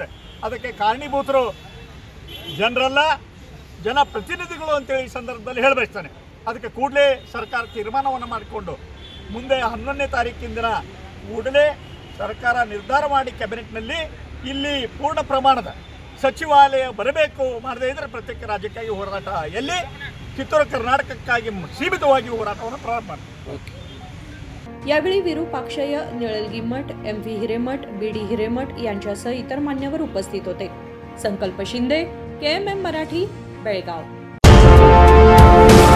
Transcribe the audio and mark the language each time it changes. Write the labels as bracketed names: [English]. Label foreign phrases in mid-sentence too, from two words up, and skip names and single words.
[Kannada] ಅದಕ್ಕೆ ಕಾರಣೀಭೂತರು ಜನರಲ್ಲ, ಜನಪ್ರತಿನಿಧಿಗಳು ಅಂತೇಳಿ ಈ ಸಂದರ್ಭದಲ್ಲಿ ಹೇಳಬಯಸ್ತಾನೆ। ಅದಕ್ಕೆ ಕೂಡಲೇ ಸರ್ಕಾರ ತೀರ್ಮಾನವನ್ನು ಮಾಡಿಕೊಂಡು ಮುಂದೆ 11ನೇ ತಾರೀಕಿನ ದಿನ ಕೂಡಲೇ ಸರ್ಕಾರ ನಿರ್ಧಾರ ಮಾಡಿ ಕ್ಯಾಬಿನೆಟ್ನಲ್ಲಿ ಇಲ್ಲಿ ಪೂರ್ಣ ಪ್ರಮಾಣದ ಸಚಿವಾಲಯ ಬರಬೇಕು, ಮಾಡದೇ ಇದ್ದರೆ ಪ್ರತ್ಯೇಕ ರಾಜ್ಯಕ್ಕಾಗಿ ಹೋರಾಟ ಎಲ್ಲಿ ಕಿತ್ತೂರು कर्नाटकक्काಗಿ सीमितವಾಗಿ ಹೋರಾಟವನ್ನು ಪ್ರಾರಂಭ ಮಾಡ್ತಾರೆ। [Marathi] यावेळी विरूपाक्षय, निळलगिमठ, MV हिरेमठ, BD हिरेमठ यांच्यासह इतर मान्यवर उपस्थित होते। संकल्प शिंदे, KMM मराठी, बेळगाव।